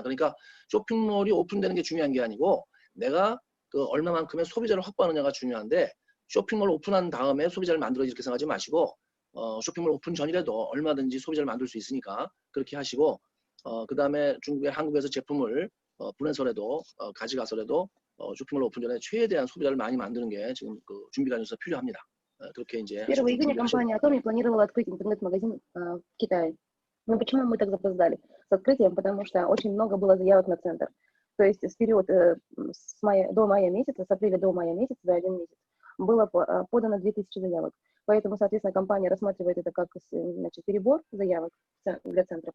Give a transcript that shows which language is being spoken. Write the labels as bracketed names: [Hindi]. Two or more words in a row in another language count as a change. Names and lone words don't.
[Korean] 그러니까 쇼핑몰이 오픈되는 게 중요한 게 아니고 내가 그 얼마만큼의 소비자를 확보하느냐가 중요한데 쇼핑몰 오픈한 다음에 소비자를 만들어야지 이렇게 생각하지 마시고 쇼핑몰 오픈 전이라도 얼마든지 소비자를 만들 수 있으니까 그렇게 하시고 그 다음에 한국에서 제품을 보내서라도 가져가서라도 쇼핑몰 오픈 전에 최대한 소비자를 많이 만드는 게 지금 그 준비 과정에서 필요합니다. 그렇게 이제 [Russian] 1 июня компания Atomi планировала открыть интернет-магазин в Китае. Но почему мы так запоздали с открытием? Потому что очень много было заявок на центр. То есть с период до мая месяца, с апреля до мая месяца, за 1 месяц, было подано 2000 заявок. Поэтому, соответственно, компания рассматривает это как, значит, перебор заявок для центра.